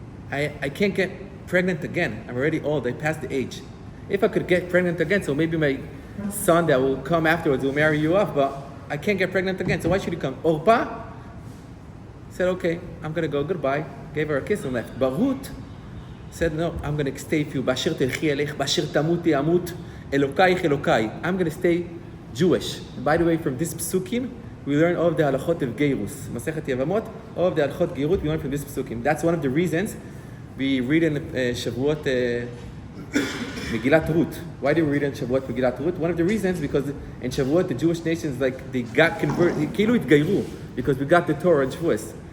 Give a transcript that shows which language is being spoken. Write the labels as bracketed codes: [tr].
[en] I can't get pregnant again. I'm already old. I passed the age. If I could get pregnant again, so maybe my son that will come afterwards will marry you off, but I can't get pregnant again, so why should you come?" Orpah said, "Okay, I'm going to go, goodbye." Gave her a kiss and left. But Ruth, said, no, I'm going to stay with you. [he] באשר תלכי אלך, באשר תמותי אמות, אלוקייך אלוקי. [en] I'm going to stay Jewish. And by the way, from this psukim, we learn all of the halachot of Geirus. Masechet Yevamot, all of the halachot Geirut, we learn from this psukim. That's one of the reasons we read in Shavuot Megillat Ruth. Why do we read in Shavuot Megillat Ruth? One of the reasons, because in Shavuot, the Jewish nations, like, they got converted, [he] כאילו התגיירו, [en] because we got the Torah in Shavuos.